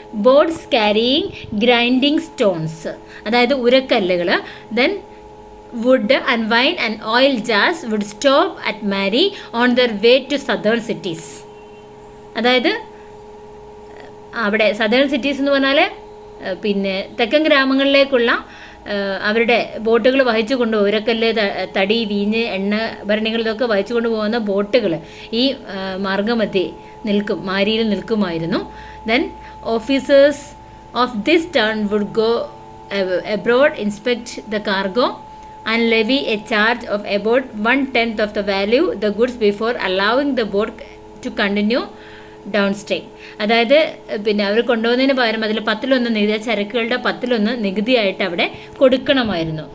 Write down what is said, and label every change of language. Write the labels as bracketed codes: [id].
[en] Boats carrying grinding stones, [ml] അതായത് ഉരക്കല്ലുകൾ, [en] then wood and wine and oil jars would stop at Mari on their way to southern cities. [ml] അതായത് അവിടെ southern cities എന്ന് പറഞ്ഞാൽ പിന്നെ തെക്കൻ ഗ്രാമങ്ങളിലേക്കുള്ള അവരുടെ ബോട്ടുകൾ വഹിച്ചു കൊണ്ടുപോകും. ഉരക്കല്ല്, തടി, വീഞ്ഞ്, എണ്ണ ഭരണികൾ ഇതൊക്കെ വഹിച്ചു കൊണ്ടുപോകുന്ന ബോട്ടുകൾ ഈ മാർഗമധ്യേ മാരിയിൽ നിൽക്കുമായിരുന്നു. [en] Then officers of this turn would go abroad, inspect the cargo and levy a charge of about 1/10 of the value the goods before allowing the boat to continue downstream. [ml] അതായത് പിന്നെ അവർ കൊണ്ടുപോകുന്നതിന് പകരം അതിൽ 10% നികുതി, ചരക്കുകളുടെ 10% നികുതിയായിട്ട് അവിടെ കൊടുക്കണമായിരുന്നു.